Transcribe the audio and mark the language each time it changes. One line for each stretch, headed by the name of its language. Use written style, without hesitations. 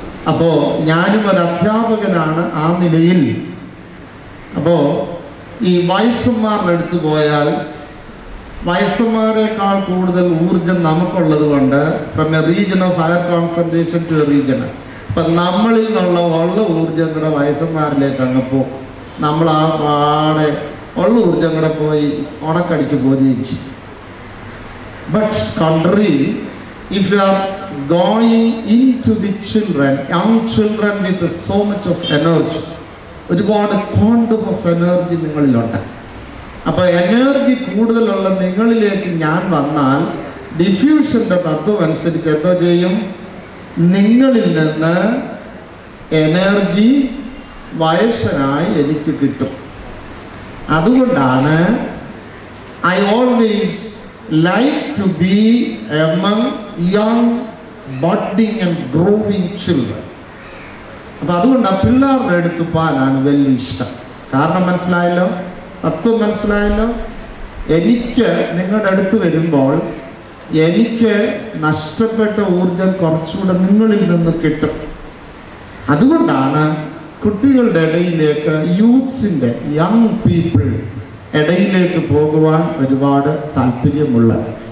Malayalam: അപ്പോൾ ഞാനും ഒരു അധ്യാപകനാണ് ആ നിലയിൽ. അപ്പോൾ ഈ വയസ്സന്മാരുടെ അടുത്ത് പോയാൽ വയസ്സന്മാരെക്കാൾ കൂടുതൽ ഊർജം നമുക്കുള്ളത് കൊണ്ട്
English: from a region of higher concentration to a region,
Malayalam: അപ്പം നമ്മളിൽ നിന്നുള്ള ഊർജം കൂടെ വയസ്സന്മാരിലേക്ക് അങ്ങ് പോകും. നമ്മൾ ആ പാടെ ഉള്ള ഊർജം കൂടെ പോയി ഉണക്കടിച്ച് പോരുകയും ചെയ്യും.
English: but contrary, if you are going into the children, young children with so much of energy,
Malayalam: ഒരുപാട് ക്വാണ്ടം ഓഫ് എനർജി നിങ്ങളിലുണ്ട്. അപ്പോൾ എനർജി കൂടുതലുള്ള നിങ്ങളിലേക്ക് ഞാൻ വന്നാൽ ഡിഫ്യൂഷൻ്റെ തത്വം അനുസരിച്ച് എന്തോ ചെയ്യും? നിങ്ങളിൽ നിന്ന് എനർജി വയസ്സനായി എനിക്ക് കിട്ടും.
English: അതുകൊണ്ടാണ് I always like to be among young budding and growing children.
Malayalam: അപ്പം അതുകൊണ്ട് ആ പിള്ളേരുടെ അടുത്ത് പോകാനാണ് വലിയ ഇഷ്ടം. കാരണം മനസ്സിലായല്ലോ, തത്വം മനസ്സിലായല്ലോ. എനിക്ക് നിങ്ങളുടെ അടുത്ത് വരുമ്പോൾ എനിക്ക് നഷ്ടപ്പെട്ട ഊർജം കുറച്ചുകൂടെ നിങ്ങളിൽ നിന്ന് കിട്ടും. അതുകൊണ്ടാണ് കുട്ടികളുടെ ഇടയിലേക്ക്, യൂത്ത്സിൻ്റെ യങ് പീപ്പിൾ ഇടയിലേക്ക് പോകുവാൻ ഒരുപാട് താല്പര്യമുള്ളത്.